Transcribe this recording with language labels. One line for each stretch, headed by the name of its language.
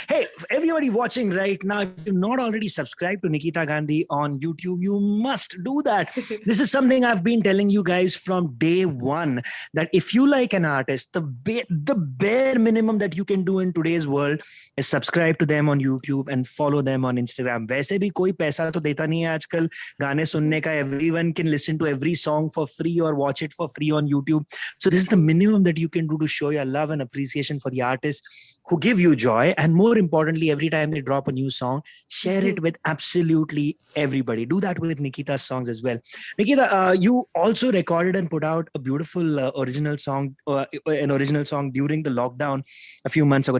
English: Hey, everybody watching right now, if you're not already subscribed to Nikhita Gandhi on YouTube, you must do that. This is something I've been telling you guys from day one, that if you like an artist, the bare minimum that you can do in today's world is subscribe to them on YouTube and follow them on Instagram.
Hindi: वैसे भी कोई पैसा तो देता नहीं है आजकल गाने सुनने का.
English: Everyone can listen to every song for free or watch it for free on YouTube. So this is the minimum that you can do to show your love and appreciation for the artists who give you joy. And more importantly, every time they drop a new song, share it with absolutely everybody. Do that with Nikhita's songs as well. Nikhita, you also recorded and put out a beautiful original song during the lockdown a few months ago.